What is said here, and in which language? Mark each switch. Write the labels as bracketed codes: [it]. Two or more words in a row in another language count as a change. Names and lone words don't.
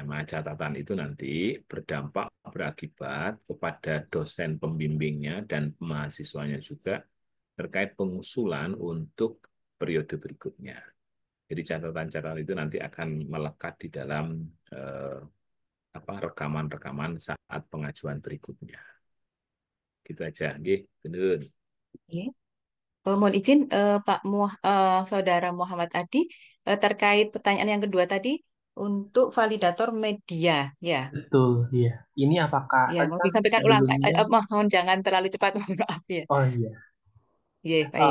[id] Nah, catatan itu nanti berdampak berakibat kepada dosen pembimbingnya dan mahasiswanya juga terkait pengusulan untuk periode berikutnya. Jadi catatan-catatan itu nanti akan melekat di dalam rekaman-rekaman saat pengajuan berikutnya. Gitu aja, nggih. Bener. Nggih. Mohon izin Saudara Muhammad Adi terkait pertanyaan yang kedua tadi untuk validator media, ya. Betul, iya. Ini apakah Ya, tadi mau kan disampaikan ulang. sebelumnya? Mohon jangan terlalu cepat, mohon maaf ya. Oh iya. Iya, baik.